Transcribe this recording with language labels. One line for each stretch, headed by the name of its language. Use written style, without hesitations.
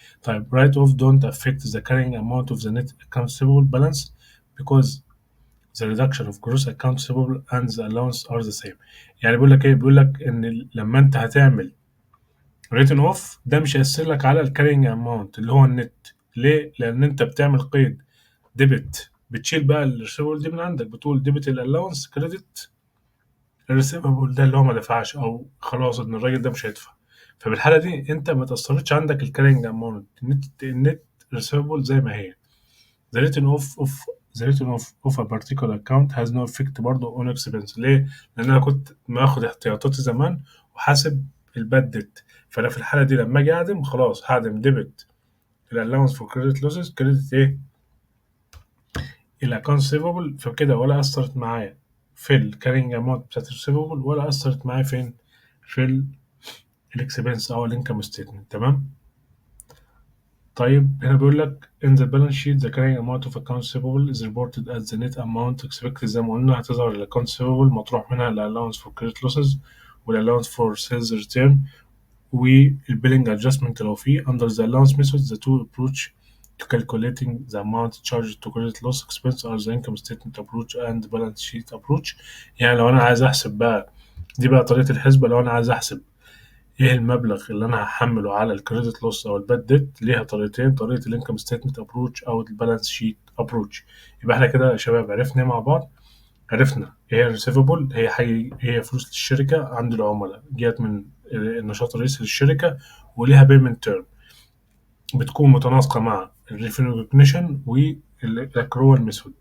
English: طيب write off don't affect the carrying amount of the net account receivable balance because the reduction of gross account receivable and the allowance are the same.
Arabic: يعني بيقول لك ايه؟ بيقول لك ان لما انت هتعمل written off ده مش هيأثر لك على الكارينج اماونت اللي هو النت. ليه؟ لان انت بتعمل قيد ديبت، بتشيل بقى الريسيفبل دي من عندك، بتقول ديبت الالاونس كريدت الريسيفبل ده اللي هو ما دفعش او خلاص ان الراجل ده مش هيدفع. فبالحاله دي انت ما تاثرتش عندك الكارينج اماونت النت ريسيفبل زي ما هي.
English: The written off of the return of a particular account has no effect برضه on expense.
Arabic: ليه؟ لأن أنا كنت باخد احتياطاتي زمان وحاسب الباد ديت، فأنا في الحالة دي لما أجي أعدم خلاص هعدم ديبت ال
English: allowance for credit losses
Arabic: كريدت إيه؟ الأكونت receivable، فكده ولا أثرت معايا في الكارينج أماونت بتاعت الريسيفبل ولا أثرت معايا فين؟ في الإكسبنس أو الإنكم ستيتمنت. تمام؟ طيب هنا بيقول لك
English: in the balance sheet the carrying amount of accounts receivable is reported as the net amount expected.
Arabic: زي ما قلنا هتظهر ال accounts receivable مطروح منها ال
English: allowance for credit losses
Arabic: وال allowance for sales return وال billing adjustment لو فيه.
English: Under the allowance method the two approach to calculating the amount charged to credit loss expense are the income statement approach and balance sheet approach.
Arabic: يعني لو أنا عايز أحسب بقى، دي بقى طريقة الحسبة، لو أنا عايز أحسب ايه المبلغ اللي انا هحمله على الكريدت لوس او الباد ديت، ليها طريقتين، طريقه الانكم ستيتمنت ابروتش او البالانس شيت ابروتش. يبقى احنا كده يا شباب عرفنا مع بعض، عرفنا ايه هي الريسيفبل، هي فلوس الشركه عند العملاء جت من النشاط الرئيسي للشركه، وليها بيمنت تيرم بتكون متناسقه مع الريفينيو ريكognition والاكرول ميثود.